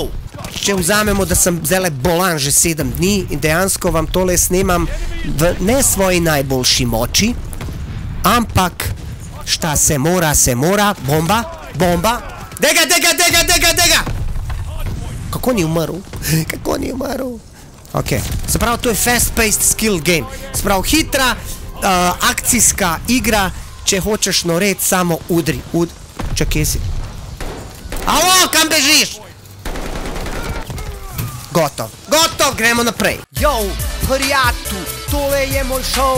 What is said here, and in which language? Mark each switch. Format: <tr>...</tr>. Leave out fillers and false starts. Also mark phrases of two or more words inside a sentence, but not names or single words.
<sl>Če vzamemo, da sem zelo bolan že 7 dni in dejansko vam tole snemam v ne svoji najboljši moči, ampak</sl> <sr>šta se mora,</sr> <sl>bomba, bomba, dega! Kako ni umrl? Kako ni umrl? Ok, se pravi, to je</sl> <en>fast-paced skill game.</en> <sl>Se pravi, hitra, akcijska igra, če hočeš noreti, samo udri. Čakaj si. Alo, kam bežiš? Gotov, gremo naprej. Yo, prijatelj, tole je moj show.</sl>